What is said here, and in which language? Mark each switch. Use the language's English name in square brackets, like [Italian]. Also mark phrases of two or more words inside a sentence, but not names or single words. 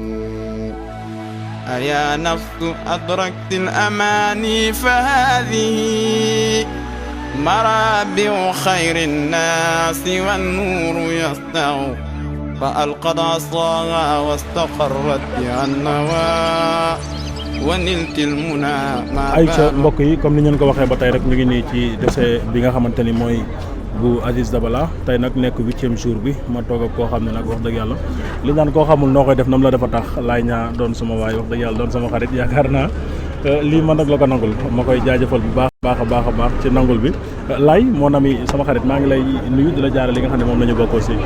[Arabic] أيا نفس أدركت الأماني فهذه مرابع خير الناس والنور يسطع فألقت عصاها واستقرت بها النوى ونلت المنى [Wolof] ay ca mbokk yi comme ni ngeen ko waxee ba tey rek ñu ngi nii ci décès bi nga xamante ni mooy bu Aziz Dabala tey nag nekk 8e jour bi ma toog ak koo xam ne nag wax dëgg yàlla li naan koo xamul noo koy def nam la dafa tax laay ñaa doon sama waay wax dëgg yàlla doon sama xarit yaakaar naa lii man nag la ko nangul ma koy jaajëfal bu baax a baax ci nangul bi laay mon ami sama xarit maa ngi lay nuyu di la jaare li nga xam ne moom la ñu bokk aussi.